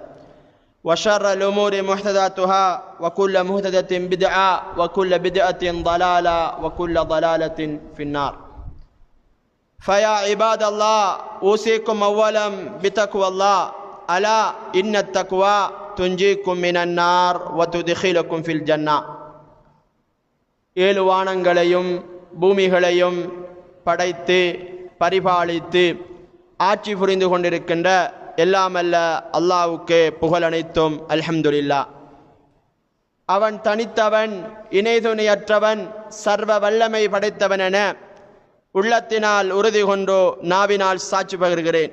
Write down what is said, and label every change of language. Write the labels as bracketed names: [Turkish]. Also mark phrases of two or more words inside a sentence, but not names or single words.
[Arabic] وشر الأمور محدثاتها وكل محدثة بدعة وكل بدعة ضلالة وكل ضلالة في النار فيا عباد الله أوصيكم أولا بتقوى الله ألا إن التقوى تنجيكم من النار وتدخلكم في الجنة [Tamil] ஏழு வானங்களையும் பூமிகளையும் படைத்து பரிபாலித்து ஆட்சி புரிந்து கொண்டிருக்கின்ற எல்லாமல்ல அல்லாஹ்வுக்கே புகழ் அனைத்தும் அல்ஹம்துலில்லாஹ். அவன் தனித்தவன், இணைதுணையற்றவன், சர்வ வல்லமை படைத்தவன் என உள்ளத்தினால் உறுதி கொண்டோ நாவினால் சாட்சி பகர்கிறேன்.